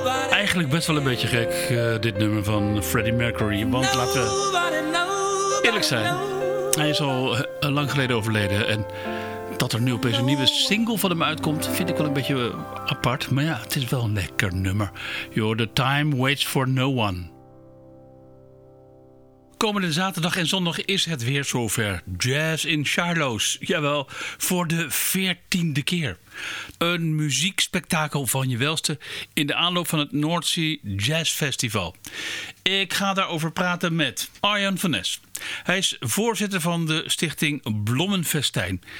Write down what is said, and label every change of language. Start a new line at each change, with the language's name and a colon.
Dutch: eigenlijk best wel een beetje gek, dit nummer van Freddie Mercury. Want laten we eerlijk zijn, hij is al lang geleden overleden. En dat er nu opeens een nieuwe single van hem uitkomt, vind ik wel een beetje apart. Maar ja, het is wel een lekker nummer.
English: You're the time waits for no one.
Dutch: Komende zaterdag en zondag is het weer zover. Jazz in Charlo's. Jawel, voor de 14e keer. Een muziekspectakel van je welste in de aanloop van het North Sea Jazz Festival. Ik ga daarover praten met Arjan van Nes. Hij is voorzitter van de stichting Blommenfestijn.